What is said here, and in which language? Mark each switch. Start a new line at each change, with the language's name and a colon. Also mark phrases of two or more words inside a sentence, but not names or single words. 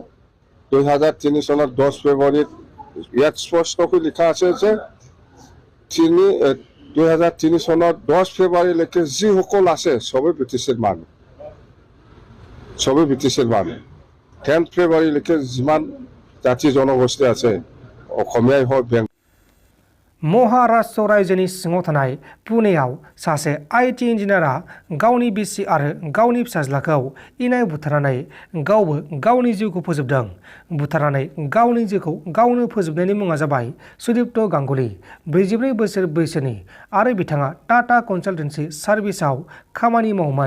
Assamese: 2003 চনৰ 10 ফেব্ৰুৱাৰীত ইয়াত স্পষ্টকৈ লিখা আছে যে 2003 চনৰ 10 ফেব্ৰুৱাৰীলৈকে যিসকল আছে চবেই BTCৰ মানুহ। চবেই BTCৰ মানুহ। 10 ফেব্ৰুৱাৰীলৈকে যিমান জাতি জনগোষ্ঠী আছে অসমীয়াই হওক
Bodo: महाराष्ट्र रायजोनि सिङाव थानाय पुनेयाव सासे IT इन्जिनियारा गावनि बिसि आरो गावनि फिसाज्लाखौ इनाय बुथारनानै गावबो गावनि जिउखौ फोजोबदों। बुथारनानै गावनि जिउखौ गावनो फोजोबनायनि मुङा जाबाय सुदीप्त गांगुली 44 बोसोर बैसोनि आरो बिथाङा टाटा कनसाल्टेन्सि सार्भिसाव खामानि मावोमोन।